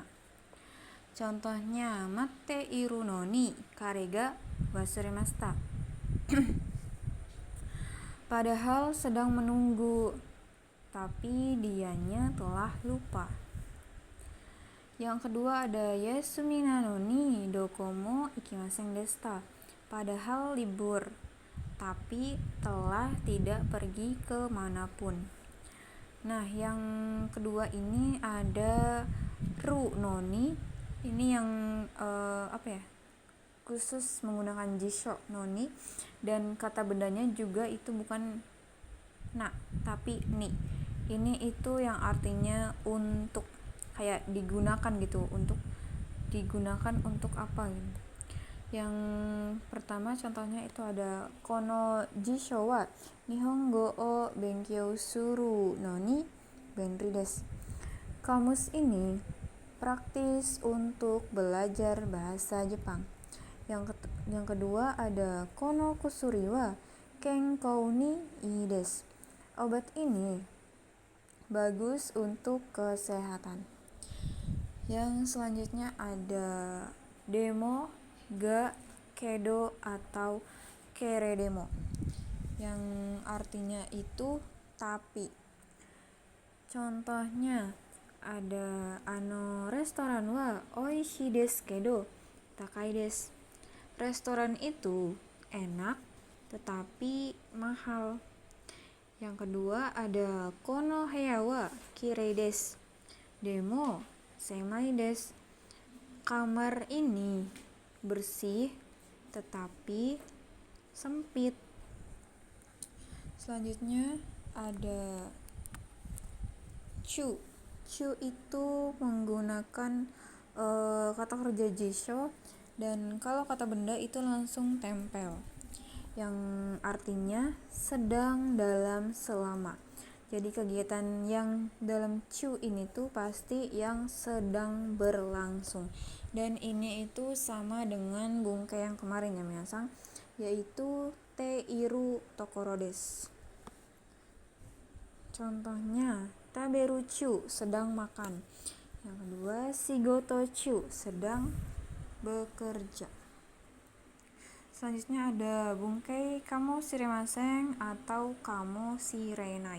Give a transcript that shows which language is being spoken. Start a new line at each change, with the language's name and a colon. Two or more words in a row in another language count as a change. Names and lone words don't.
Japanese: Contohnya, 待っているのに彼が忘れました.
Indonesian: Padahal sedang menunggu, tapi dianya telah lupa. Yang kedua ada
Japanese: 休みなのにどこも行きませんでした.
Indonesian: Padahal libur, tapi telah tidak pergi ke manapun. Nah, yang kedua ini ada
Japanese: るのに.
Indonesian: Ini yang khusus menggunakan
Japanese: 辞書のに,
Indonesian: dan kata bendanya juga itu bukan na tapi ni. Ini itu yang artinya untuk, kayak digunakan gitu, untuk digunakan untuk apa gitu. Yang pertama contohnya itu ada
Japanese: この辞書は日本語を勉強するのに便利です.
Indonesian: Kamus ini praktis untuk belajar bahasa Jepang. Yang kedua ada
Japanese: この薬は健康にいいです.
Indonesian: Obat ini bagus untuk kesehatan. Yang selanjutnya ada
Japanese: でも、が、けど
Indonesian: atau
Japanese: けれども,
Indonesian: yang artinya itu tapi. Contohnya ada
Japanese: レストランはおいしいですけど高いです.
Indonesian: Restoran itu enak tetapi mahal. Yang kedua ada
Japanese: この部屋はきれいですでも狭いです.
Indonesian: Kamar ini bersih tetapi sempit. Selanjutnya ada chu. Chu itu menggunakan kata kerja jisho, dan kalau kata benda itu langsung tempel, yang artinya sedang, dalam, selama. Jadi kegiatan yang dalam chu ini tuh pasti yang sedang berlangsung, dan ini itu sama dengan bungkai yang kemarin ya minasang, yaitu
Japanese: ているところです.
Indonesian: Contohnya
Japanese: 食べる中,
Indonesian: sedang makan. Yang kedua
Japanese: 仕事中,
Indonesian: sedang bekerja. Selanjutnya ada
Japanese: 文型かもしれません
Indonesian: atau
Japanese: かもしれない.